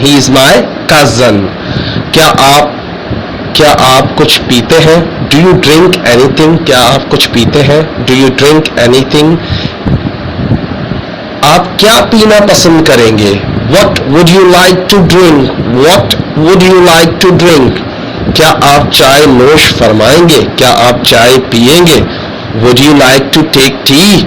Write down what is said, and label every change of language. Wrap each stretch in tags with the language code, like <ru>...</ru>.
<en>he is my cousin.</en> <ur>کیا آپ کچھ پیتے ہیں؟</ur> <en>do you drink anything.</en> <ur>کیا آپ کچھ پیتے ہیں؟</ur> <en>do you drink anything.</en> <ur>آپ کیا پینا پسند کریں گے؟</ur> <en>what would you like to drink. what would you like to drink.</en> <ur>کیا آپ چائے نوش فرمائیں گے؟ کیا آپ چائے پیئیں گے؟</ur> <en>would you like to take tea.</en>